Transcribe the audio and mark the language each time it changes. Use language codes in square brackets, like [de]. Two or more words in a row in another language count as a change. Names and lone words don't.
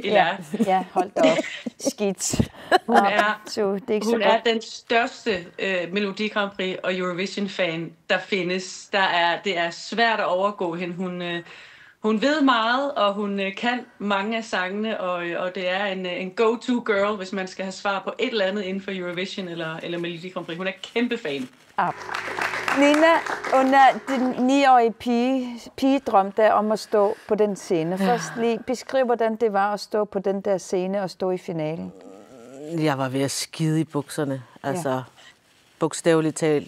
[da] Ja, hold da op. Skidt. Hun er det den største Melodi Grand Prix og Eurovision-fan, der findes. Det er svært at overgå hende. Hun ved meget, og hun kan mange af sangene, og det er en go-to-girl, hvis man skal have svar på et eller andet inden for Eurovision eller Melodi Grand Prix. Hun er kæmpe fan. Nina, under din 9-årige pigedrøm der om at stå på den scene. Først lige beskriv, hvordan det var at stå på den der scene og stå i finalen. Jeg var ved at skide i bukserne. Altså, bogstaveligt talt.